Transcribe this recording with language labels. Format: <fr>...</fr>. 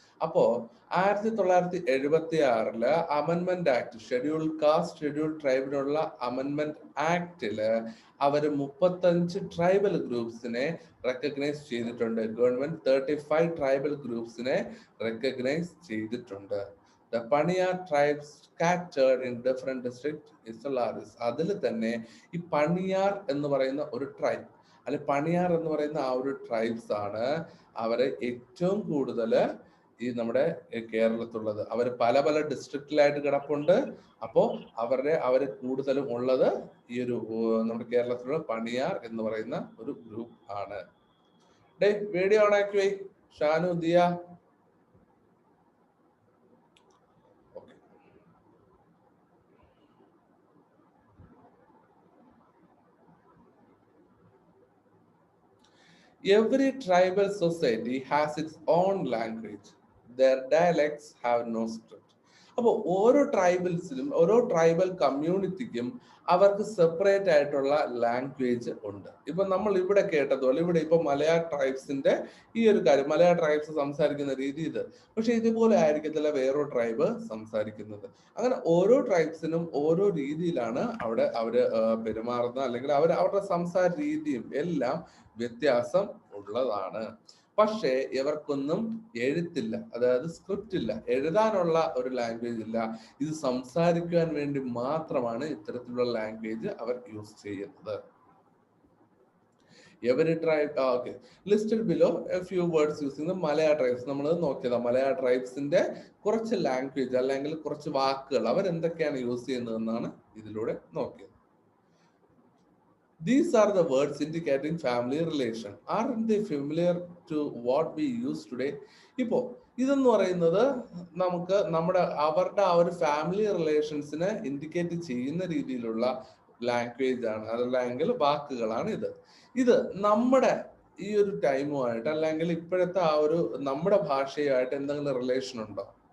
<ml>അപ്പോ 1976 അമെൻമെന്റ് act, scheduled caste scheduled ട്രൈബിനുള്ള അമെൻമെന്റ് ആക്ടില് അവര് 35 tribal ഗ്രൂപ്പ്സിനെ recognise ചെയ്തിട്ടുണ്ട്. ഗവൺമെന്റ് 35 ട്രൈബൽ ഗ്രൂപ്പ്സിനെ റെക്കഗ്നൈസ് ചെയ്തിട്ടുണ്ട്.</ml> <en>The Paniyar tribes scattered in different districts is the largest.</en> <ml>അതിൽ തന്നെ ഈ പണിയാർ എന്ന് പറയുന്ന ഒരു ട്രൈബ് അല്ലെ പണിയാർ എന്ന് പറയുന്ന ആ ഒരു ട്രൈബ്സ് ആണ് അവരെ ഏറ്റവും കൂടുതൽ ഈ നമ്മുടെ കേരളത്തിലുള്ളത്. അവർ പല പല ഡിസ്ട്രിക്റ്റിലായിട്ട് കിടപ്പുണ്ട്. അപ്പോ അവര് കൂടുതലും ഉള്ളത് ഈ ഒരു നമ്മുടെ കേരളത്തിലുള്ള പണിയാർ എന്ന് പറയുന്ന ഒരു ഗ്രൂപ്പ് ആണ്. വീഡിയോ ഓൺ ആക്കി Y Shanu Diya.</ml> <en>Every tribal society has its own language. Their dialects have no script.</en> <ml>അപ്പോൾ ഓരോ ട്രൈബൽസിനും ഓരോ ട്രൈബൽ കമ്മ്യൂണിറ്റിക്കും അവർക്ക് സെപ്പറേറ്റ് ആയിട്ടുള്ള ലാംഗ്വേജ് ഉണ്ട്. ഇപ്പൊ നമ്മൾ ഇവിടെ കേട്ടതുപോലെ ഇവിടെ ഇപ്പൊ മലയാള ട്രൈബ്സിന്റെ ഈ ഒരു കാര്യം, മലയാള ട്രൈബ്സ് സംസാരിക്കുന്ന രീതി ഇത്. പക്ഷെ ഇതുപോലെ ആയിരിക്കത്തില്ല വേറൊരു ട്രൈബ് സംസാരിക്കുന്നത്. അങ്ങനെ ഓരോ ട്രൈബ്സിനും ഓരോ രീതിയിലാണ് അവര് പെരുമാറുന്നത്, അല്ലെങ്കിൽ അവരുടെ സംസാര രീതിയും എല്ലാം വ്യത്യാസം ഉള്ളതാണ്. പക്ഷേ ഇവർക്കൊന്നും എഴുത്തില്ല, അതായത് സ്ക്രിപ്റ്റ് ഇല്ല, എഴുതാനുള്ള ഒരു ലാംഗ്വേജ് ഇല്ല. ഇത് സംസാരിക്കാൻ വേണ്ടി മാത്രമാണ് ഇത്തരത്തിലുള്ള ലാംഗ്വേജ് അവർ യൂസ് ചെയ്യുന്നത്.</ml> <en>Every tribe, okay, listed below a few words using the Malaya tribes.</en> <ml>നമ്മൾ നോക്കിയതാ മലയാള ട്രൈബ്സിന്റെ കുറച്ച് ലാംഗ്വേജ് അല്ലെങ്കിൽ കുറച്ച് വാക്കുകൾ അവരെന്തൊക്കെയാണ് യൂസ് ചെയ്യുന്നതെന്നാണ് ഇതിലൂടെ നോക്കിയത്.</ml> <en>These are the words indicating family relation. Aren't they familiar to what we use today?</en> <ml>ഇപ്പോ ഇതെന്ന് പറയുന്നത് നമുക്ക് അവരുടെ ആ ഒരു ഫാമിലി റിലേഷൻസിനെ ഇൻഡിക്കേറ്റ് ചെയ്യുന്ന രീതിയിലുള്ള ലാംഗ്വേജ് ആണ്, അതല്ലെങ്കിൽ വാക്കുകളാണ് ഇത് നമ്മുടെ ഈ ഒരു ടൈമുമായിട്ട് അല്ലെങ്കിൽ ഇപ്പോഴത്തെ ആ ഒരു നമ്മുടെ ഭാഷയുമായിട്ട് എന്തെങ്കിലും റിലേഷൻ ഉണ്ടോ?</ml>